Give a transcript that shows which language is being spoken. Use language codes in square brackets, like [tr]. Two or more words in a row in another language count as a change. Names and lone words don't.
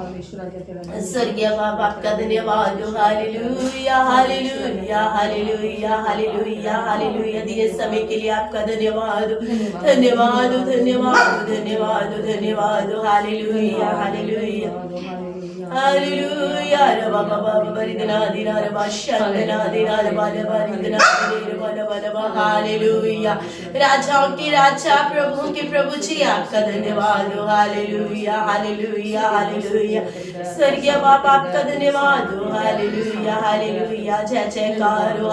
[hi] स्वर्गीय बाबा, आपका धन्यवाद हो। हालेलुया हालेलुया हालेलुया हालेलुया हालेलुया। दिए समय के लिए आपका धन्यवाद धन्यवाद धन्यवाद धन्यवाद धन्यवाद। हालेलुया हालेलुया हालेलुया। रबा बाबा बरिदना दिना रबा शंदना दिना रबा रबा रिदना रबा रबा रबा। हालेलुया। राजाओं के राजा प्रभु के प्रभु जी, आपका धन्यवाद हो। हालेलुया हालेलुया हालेलुया। स्वर्गीय बाबा, आपका धन्यवाद हो। हालेलुया हालेलुया। जय जयकार हो।